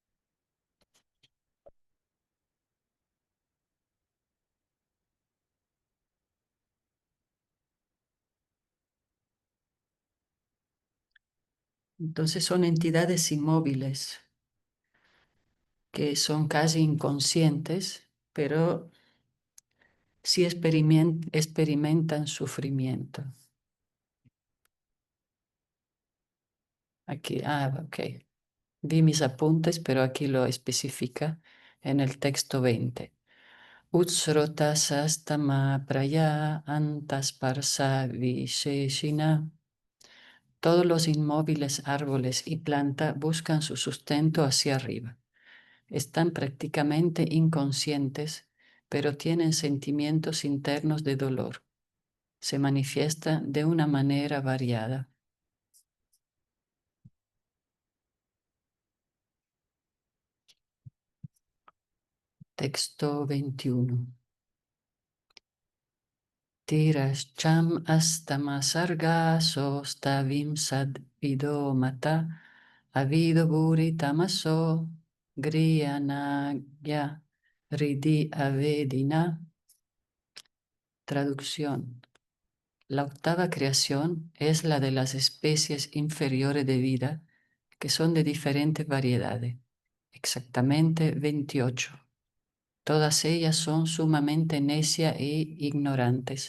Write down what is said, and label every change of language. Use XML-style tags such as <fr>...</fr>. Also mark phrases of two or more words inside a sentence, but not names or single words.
<es>Entonces son entidades inmóviles que son casi inconscientes, pero sí experimentan sufrimiento. Aquí, ok. Vi mis apuntes, pero aquí lo especifica en el texto 20.</es> <sa>उत्स्रोतसस्तमःप्राया अन्तःस्पर्शा विशेषिणः.</sa> <es>Todos los inmóviles árboles y planta buscan su sustento hacia arriba. Están prácticamente inconscientes, pero tienen sentimientos internos de dolor. Se manifiesta de una manera variada. Texto 21.</es> <sa>तिरश्चामष्टमः सर्गः सोऽष्टाविंशद्विधो मतः अविदो भूरितमसो घ्राणज्ञा हृद्यवेदिनः.</sa> <es>Traducción. La octava creación es la de las especies inferiores de vida, que son de diferentes variedades, exactamente 28. Todas ellas son sumamente necias e ignorantes.</es>